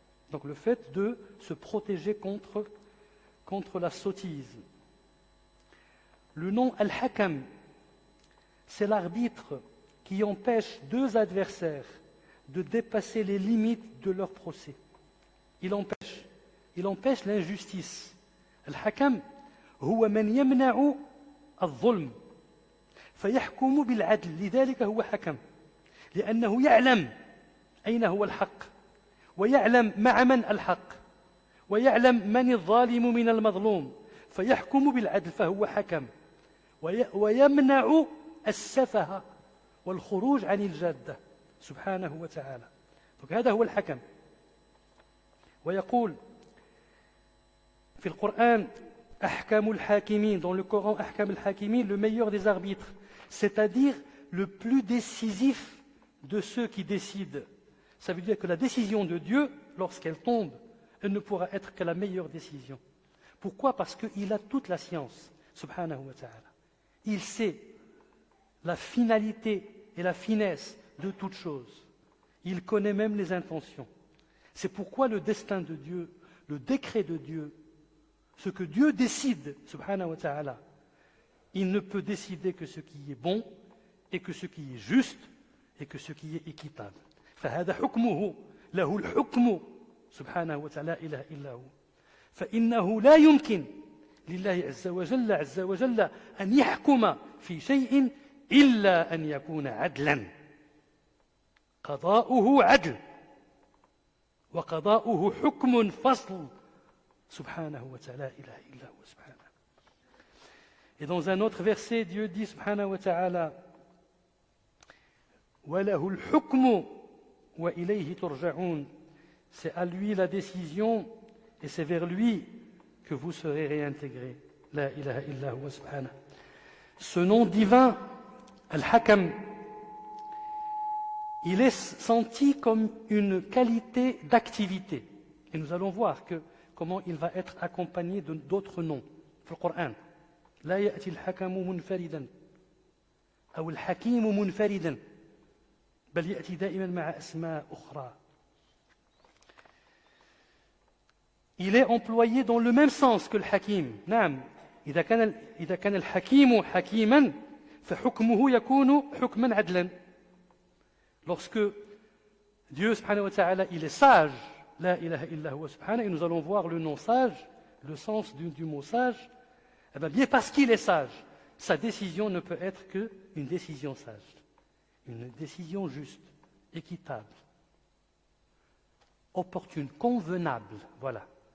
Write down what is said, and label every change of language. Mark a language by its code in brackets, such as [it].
[fr] Donc le fait de se protéger contre la sottise. Le nom Al-Hakam, c'est l'arbitre qui empêche deux adversaires de dépasser les limites de leur procès. Il empêche l'injustice. [ar] الحكم هو من يمنع الظلم فيحكم بالعدل، لذلك هو حكم، لأنه يعلم أين هو الحق، ويعلم مع من الحق، ويعلم من الظالم من المظلوم، فيحكم بالعدل، فهو حكم، ويمنع السفه والخروج عن الجادة سبحانه وتعالى. هذا هو الحكم. ويقول في القرآن أحكم الحاكمين, [fr] dans le Coran أحكم الحاكمين, le meilleur des arbitres, c'est-à-dire le plus décisif de ceux qui décident. Ça veut dire que la décision de Dieu, lorsqu'elle tombe, elle ne pourra être que la meilleure décision. Pourquoi? Parce qu'il a toute la science, subhanahu wa ta'ala. Il sait la finalité et la finesse de toute chose. Il connaît même les intentions. C'est pourquoi le destin de Dieu, le décret de Dieu, ce que Dieu décide, subhanahu wa ta'ala, il ne peut décider que ce qui est bon et que ce qui est juste et que ce qui est équitable. [ar] فهذا حكمه له الحكم سبحانه وتعالى لا إله إلا هو. فإنه لا يمكن لله عز وجل أن يحكم في شيء إلا أن يكون عدلا. قضاؤه عدل وقضاؤه حكم فصل سبحانه وتعالى لا إله إلا هو سبحانه. [fr] Et dans un autre verset, Dieu dit subhanahu wa ta'ala [ar] وَلَهُ الْحُكْمُ وَإِلَيْهِ تُرْجَعُونَ. [fr] C'est à lui la décision et c'est vers lui que vous serez réintégrés. [ar] La ilaha illa huwa subhanahu. [fr] Ce nom divin, Al-Hakam, il est senti comme une qualité d'activité. Et nous allons voir comment il va être accompagné d'autres noms. Dans le Coran, [ar] لا يأتي الحكم منفردا أو الحكيم منفردا بل يأتي دائما مع أسماء أخرى. [fr] Il est employé dans le même sens que le hakim. [ar] نعم إذا كان الحكيم حكيما فحكمه يكون حكما عدلا. [fr] Lorsque Dieu subhanahu wa ta'ala il est sage, [ar] la ilaha illa huwa subhanahu, [fr] et nous allons voir le nom sage, le sens du mot sage, eh bien parce qu'il est sage, sa décision ne peut être qu'une décision sage, une décision juste, équitable, opportune, convenable. Voilà.